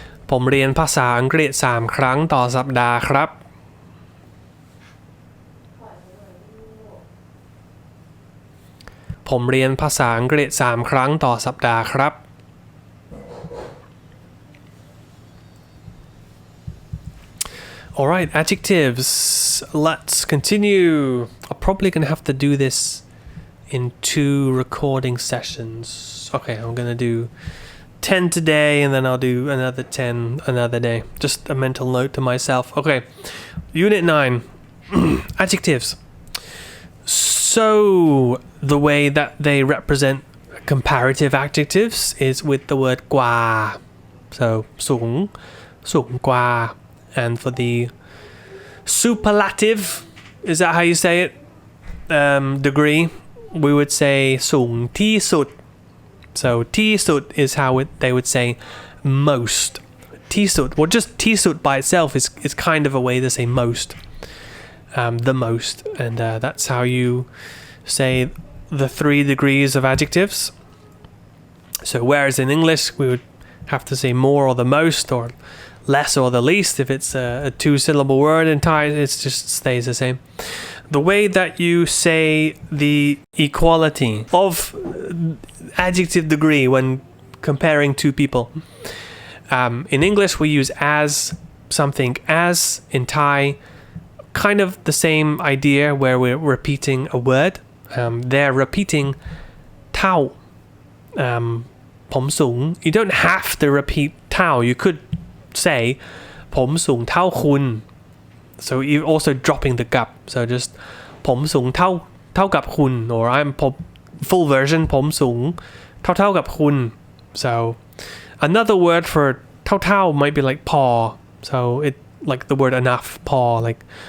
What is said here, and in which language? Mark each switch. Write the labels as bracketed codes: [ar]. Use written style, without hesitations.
[th] ผมเรียนภาษาอังกฤษ3 ครั้งต่อสัปดาห์ครับ ผมเรียนภาษาอังกฤษ3 ครั้งต่อสัปดาห์ครับ [en] Alright, adjectives. Let's continue. I'm probably going to have to do this in 2 recording sessions. Okay, I'm going to do 10 today and then I'll do another 10 another day. Just a mental note to myself. Okay, Unit 9. Adjectives. So, the way that they represent comparative adjectives is with the word กว่า so [th] สูง สูงกว่า [en] and for the superlative, is that how you say it? Degree, we would say สูงที่สุด. So ที่สุด is how they would say most. ที่สุด, well, just ที่สุด by itself is kind of a way to say most. The most, and that's how you say the 3 degrees of adjectives. So whereas in English we would have to say more or the most, or less or the least. If it's a 2-syllable word, in Thai it just stays the same. The way that you say the equality of adjective degree when comparing 2 people. In English we use as something as. In Thai, kind of the same idea where we're repeating a word. They're repeating เท่า [th] ผมสูง. [en] You don't have to repeat เท่า. You could say [th] ผมสูงเท่าคุณ [en] so you're also dropping the กับ so just [th] ผมสูงเท่ากับคุณ [en] or I'm full version [th] ผมสูงเท่ากับคุณ [en] so another word for เท่าmight be like พอ so it like the word enough พอ like